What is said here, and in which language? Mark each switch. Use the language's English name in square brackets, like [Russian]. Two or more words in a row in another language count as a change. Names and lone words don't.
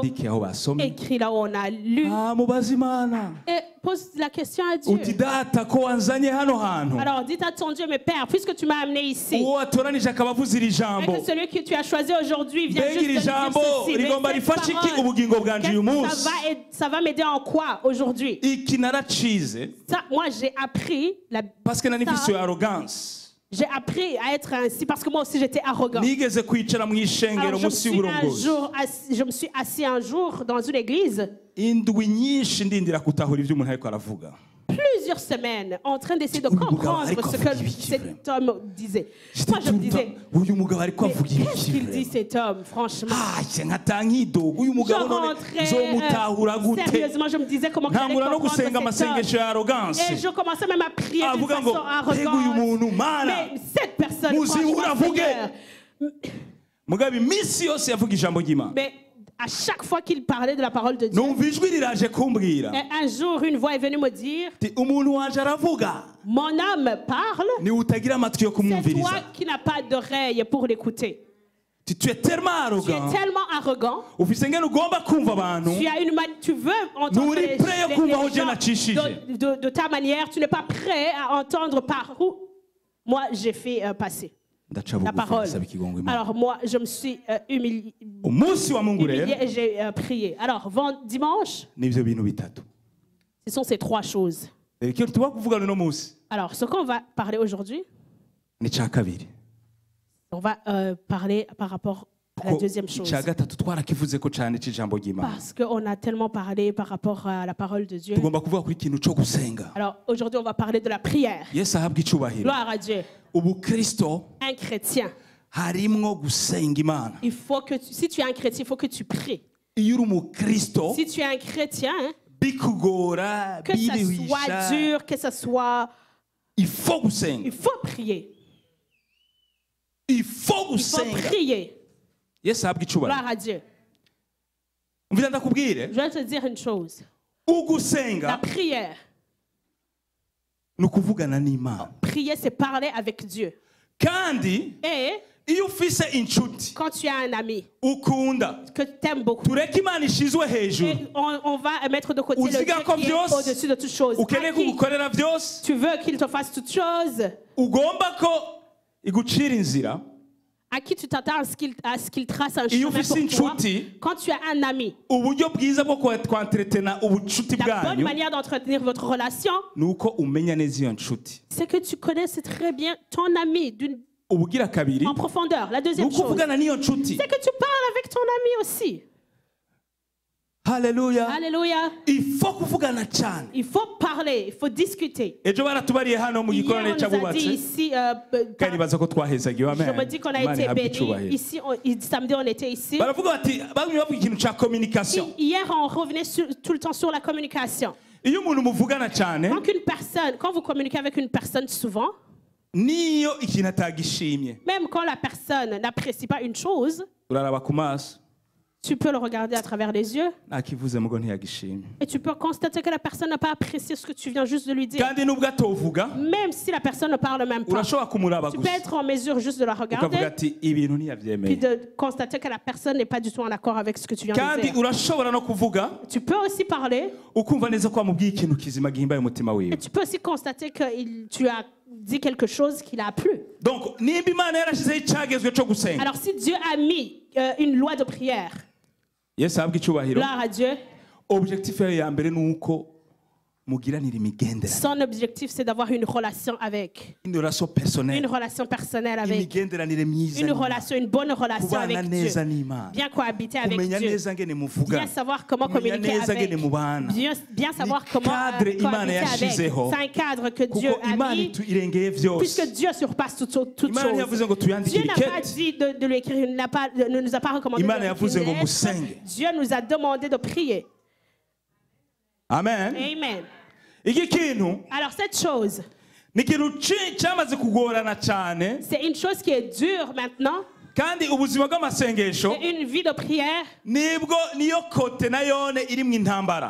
[Rundi] wandike aho basomye [French] écris là où on a lu [Rundi] mubaze imana [French] et pose la question à Dieu. [Rundi] uti data ko wanzanye hano hantu [French] Alors dites à ton Dieu, mais Père, puisque tu m'as amené ici, [Rundi] uwo watoranije akaba avuze iri [French] et [Rundi] jambo [French] que celui que tu as choisi aujourd'hui vient [Rundi] mbega [French] juste [Rundi] iri [French] de dire [Rundi] jambo [French] ceci, mais [Rundi] rigomba [French] cette [Rundi] rifashe iki [French] parole, [Rundi] ubugingo bwanje uyu [French] qu'est-ce [Rundi] munsi [French] que ça va m'aider en quoi aujourd'hui? [Rundi] iki naracize [French] Ça, moi, j'ai appris parce que [Rundi] nari mfise iyo arrogance [French] j'ai appris à être ainsi parce que moi aussi j'étais arrogant. [Rundi] nigeze kwicara mu ishengero [French] Alors, [Rundi] munsi y'uburongozi [French] je me suis assis un jour dans une église. [Rundi] indwi nyinshi ndindira gutahura ibyo umuntu ariko aravuga [French] plusieurs semaines en train d'essayer de [Rundi] Uyu mugabo [French] comprendre [Rundi] ariko [French] ce [Rundi] avuga [French] que [Rundi] ibiki, [French] cet vraiment? homme disait. Moi, je me disais, [Rundi] uyu mugabo ariko [French] mais [Rundi] avuga [French] qu'est-ce [Rundi] ibiki [French] qu'il dit vraiment? cet homme, franchement? [Rundi] nkata nkidoga uyu [French] Je [Rundi] mugabo none [French] rentrais, [Rundi] nzomutahura gute [French] sérieusement, je me disais comment j'allais [Rundi] ntangura no [French] comprendre [Rundi] gusenga [French] cet homme. [Rundi] amasengesho ya arrogance [French] Et je commençais même à prier d'une [Rundi] avuga ngo [French] façon [Rundi] mbega uyu [French] arrogante. [Rundi] muntu mana [French] Mais cette personne, [Rundi] muzibura [French] franchement, [Rundi] avuge [French] Seigneur, [Rundi] mugabe iminsi yose yavuga ijambo ry'Imana [French] mais à chaque fois qu'il parlait de la parole de Dieu, [Rundi] numva ijwi riraje kumbwira [French] et un jour, une voix est venue me dire, [Rundi] ati umuntu wanje aravuga [French] mon âme parle, [Rundi] niwe utagira amatwi yo [French] c'est toi [Rundi] kumwumviriza [French] qui n'as pas d'oreille pour l'écouter. tu es tellement Tu es arrogant tellement arrogant. [Rundi] ufise ngene ugomba kumva abantu [French] Tu veux entendre [Rundi] Nuri [French] prêt à [Rundi] kumva aho [French] gens [Rundi] Dieu nacishije. [French] de ta manière. Tu n'es pas prêt à entendre par où moi j'ai fait passer [Rundi] ndaca [French] la [Rundi] bugufi [French] parole. [Rundi] ndasaba ikigongo Imana [French] Alors moi, je me suis humilié [Rundi] umunsi wa Mungu rero [French] et j'ai prié. Alors dimanche, [Rundi] nivyo bintu bitatu [French] ce sont ces trois choses. [Rundi] ikintu tuba kuvugana uno munsi [French] Alors ce qu'on va parler aujourd'hui, [Rundi] ni ca kabiri [French] on va parler par rapport à la deuxième chose. [Rundi] ica gatatu twarakivuzeko cane c'ijambo ry'Imana [French] Parce qu'on a tellement parlé par rapport à la parole de Dieu. [Rundi] tugomba kuvuga kuri ikintu co gusenga [French] Alors aujourd'hui, on va parler de la prière. [Rundi] yesu ahabwa icubahiro [French] Gloire à Dieu. [Rundi] ubukristo [French] Un chrétien, [Rundi] harimwo gusenga Imana [French] il faut que si tu es un chrétien, il faut que tu pries. [Rundi] iyo uri umukristo [French] Si tu es un chrétien, hein, [Rundi] bikugora [French] que ça soit [Rundi] biruhisha [French] dur, que ça soit... il faut gusenga Il faut prier. il faut Il faut [Rundi] gusenga [French] prier. [Rundi] yesu ahabwa icubahiro [French] Gloire à Dieu. [Rundi] mvira ndakubwire [French] Je vais te dire une chose. La [Rundi] ugusenga [French] prière. [Rundi] ni ukuvugana n'Imana [French] Prier, c'est parler avec Dieu. [Rundi] kandi [French] Et [Rundi] iyo ufise inshuti [French] quand tu as un ami [Rundi] ukunda [French] que tu aimes beaucoup, [Rundi] tureke Imana ishizwe hejuru [French] et on va mettre de côté le Dieu [Rundi] Uziga ko [French] qui est [Rundi] byose [French] au-dessus de toutes choses. [Rundi] ukeneye [French] À qui [Rundi] kugukorera byose [French] tu veux qu'il te fasse toutes choses, [Rundi] ugomba ko igucira inzira [French] à qui tu t'attends à ce qu'il trace un [Rundi] iyo [French] chemin [Rundi] ufise [French] pour toi. [Rundi] inshuti [French] Quand tu as un ami, [Rundi] uburyo bwiza bwo kwantretena ubucuti [French] la bonne [Rundi] bwanyu [French] manière d'entretenir votre relation, [Rundi] ni uko umenya neza iyo nshuti [French] c'est que tu connaisses très bien ton ami [Rundi] ubugira kabiri [French] en profondeur. La [Rundi] ni [French] deuxième [Rundi] uko [French] chose, [Rundi] uvugana n'iyo nshuti [French] c'est que tu parles avec ton ami aussi. [Rundi] haleluya [French] Alléluia. il faut [Rundi] kuvugana cyane [French] Il faut parler, il faut discuter. [Rundi] ejo baratubariye hano mu [French] Hier, [Rundi] gikorane [French] on nous a dit [Rundi] cy'abubatse [French] ici, [Rundi] kandi baza ko twahezagiwe [French] je me [Rundi] amen [French] dis qu'on a [Rundi] Imana [French] été [Rundi] ihabwe [French] bénis. [Rundi] icyubahiro. [French] Ici, samedi, on était ici. [Rundi] baravuga bati bamwe bavuga ikintu cya communication [French] Hier, on revenait tout le temps sur la communication. [Rundi] iyo umuntu muvugana cyane [French] Quand vous communiquez avec une personne souvent, [Rundi] niyo ikintu atagishimye [French] même quand la personne n'apprécie pas une chose, [Rundi] uraraba ku maso [French] tu peux le regarder à travers les yeux [Rundi] ntakivuze mugo ntiyagishimye [French] et tu peux constater que la personne n'a pas apprécié ce que tu viens juste de lui dire. [Rundi] kandi nubwo atovuga [French] Même si la personne ne parle même pas, [Rundi] urashobora kumuraba [French] tu peux [Rundi] gusa [French] être en mesure juste de la [Rundi] ukavuga [French] regarder [Rundi] ati ibintu [French] puis [Rundi] ntiyabyemeye [French] de constater que la personne n'est pas du tout en accord avec ce que tu viens de [Rundi] kandi [French] dire. [Rundi] urashobora no kuvuga [French] Tu peux aussi parler [Rundi] ukumva neza ko wamubwiye ikintu kizima gihimbaye umutima wiwe [French] et tu peux aussi constater que tu as dit quelque chose qui l'a plu. [Rundi] donc nimba imana yarashyizeho icyagezwe cyo gusenga [French] Alors si Dieu a mis une loi de prière, [Rundi] yesu ahabwa icyubahiro [French] gloire à Dieu, [Rundi] objectif yayo ya mbere ni uko mugiranira imigenderanire [French] son objectif c'est d'avoir une relation avec, une relation une personnelle relation personnelle avec, [Rundi] imigenderanire myiza [French] une [Rundi] n'Imana. [French] relation, une bonne relation [Rundi] kubana [French] avec [Rundi] neza [French] Dieu, [Rundi] n'Imana [French] bien cohabiter avec [Rundi] kumenya [French] Dieu, [Rundi] neza ngene muvuga [French] bien savoir comment [Rundi] kumenya [French] communiquer [Rundi] neza [French] avec, [Rundi] ngene mubana [French] bien savoir [Rundi] Ni [French] comment [Rundi] cadre Imana [French] cohabiter avec. [Rundi] yashizeho [French] C'est un cadre que Dieu [Rundi] kuko [French] a [Rundi] imana [French] mis, [Rundi] irengeye byose [French] puisque Dieu surpasse toutes [Rundi] imana [French] choses. [Rundi] ntiyavuze ngo [French] Dieu [Rundi] tuyandikire [French] n'a pas [Rundi] ikete [French] dit de lui écrire, ne nous a pas recommandé de [Rundi] Imana [French] lui [Rundi] yavuze [French] écrire [Rundi] ngo [French] une lettre. [Rundi] musenge. [French] Dieu nous a demandé de prier. [Rundi] amen [French] Amen. [Rundi] iki kintu [French] Alors cette chose, [Rundi] ni ikintu cyamaze kugorana cyane [French] c'est une chose qui est dure maintenant. [Rundi] kandi ubuzima bw'amasengesho [French] C'est une vie de prière. [Rundi] niyo kote nayone irimo intambara